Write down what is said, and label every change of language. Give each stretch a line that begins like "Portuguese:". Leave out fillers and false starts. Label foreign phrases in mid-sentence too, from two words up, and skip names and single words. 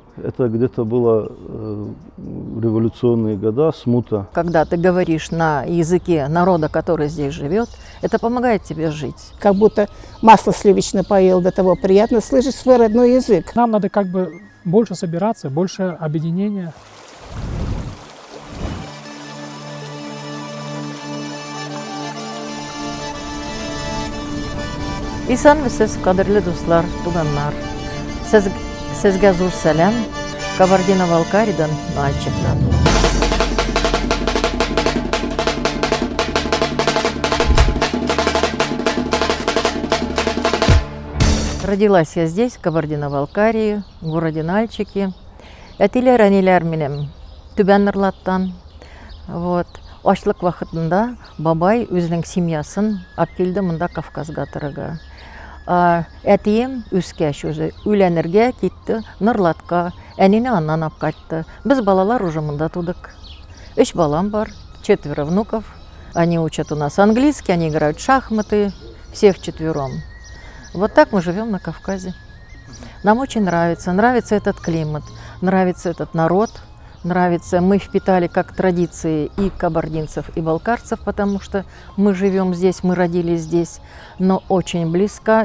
Russian: Это где-то было революционные года, смута. Когда ты говоришь на языке народа, который здесь живет, это помогает тебе жить. Как будто масло сливочное поел, до того приятно слышать свой родной язык. Нам надо как бы больше собираться, больше объединения.
Tatar: Исәнмесез, кадерле дуслар, туганнар. Сезгә зур сәлам Кабардино-Балкаридан, Нальчиктан. Родилась я здесь, в Кабардино-Балкарии, в городе Нальчике. Әтиләр-әниләр минем Түбән Норлаттан. Вот. Ачлык вакытында бабай үзенең семьясын алып килде монда Кавказга торырга. Әтием үскәч үзе үләнергә китте Норлатка, әнине аннан алып кайтты. Без балалар уже монда тудык. 3 балам бар, 4 внуков.
Russian: Они учат у нас английский, они играют в шахматы, все вчетвером. Вот так мы живем на Кавказе. Нам очень нравится этот климат, нравится этот народ, нравится. Мы впитали как традиции и кабардинцев, и балкарцев, потому что мы живем здесь, мы родились здесь, но очень близко.